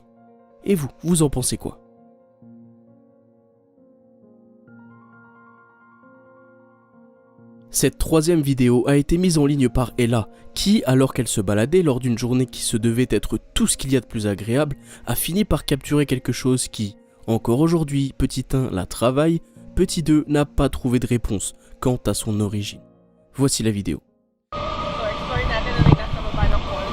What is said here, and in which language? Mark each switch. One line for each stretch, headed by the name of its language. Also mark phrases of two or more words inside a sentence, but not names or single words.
French: Et vous, vous en pensez quoi ? Cette troisième vidéo a été mise en ligne par Ella, qui, alors qu'elle se baladait lors d'une journée qui se devait être tout ce qu'il y a de plus agréable, a fini par capturer quelque chose qui, encore aujourd'hui, petit 1 la travaille, petit 2 n'a pas trouvé de réponse quant à son origine. Voici la vidéo.
Filipino: Explore natin na may nasa baba ng falls.